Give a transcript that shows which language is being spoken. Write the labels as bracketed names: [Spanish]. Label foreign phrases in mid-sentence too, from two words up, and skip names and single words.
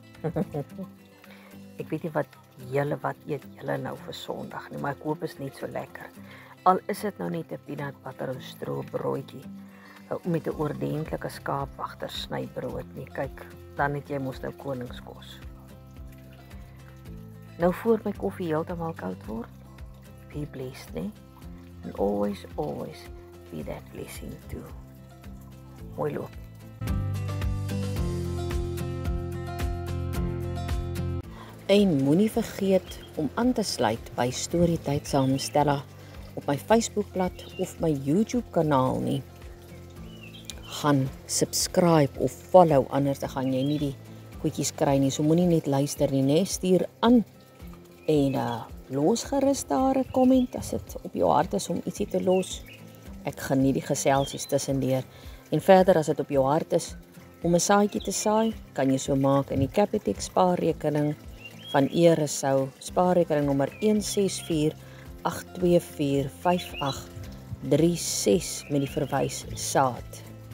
[Afrikaans] Ek weet nie wat eet julle nou vir Sondag nie, maar ek hoop is net so lekker. Al is dit nou net 'n [English] peanut butter [Afrikaans] en stroop broodjie met 'n ordentlike skaapwagter snybrood nie. Kyk, dan het jy mos nou koningskos. Nou voor my koffie heeltemal koud word, [English] be blessed, né? And always be that blessing too. [Afrikaans] Mooi loop. En moenie vergeet om aan te sluit by Storytyd saam met Stella op my Facebookblad of my YouTube kanaal nie. Gaan subscribe of follow, anders dan gaan jy nie die goedjies kry nie. So moenie net luister nie, né? Stuur aan en los gerus daar 'n comment as dit op jou hart is om ietsie te los. Ek geniet die geselsies tussendeur. En verder as dit op jou hart is om 'n saadjie te saai, kan jy so maak in die Capitec spaarrekening van Eresou, spaarrekening nommer 1648245836 met die verwys saad.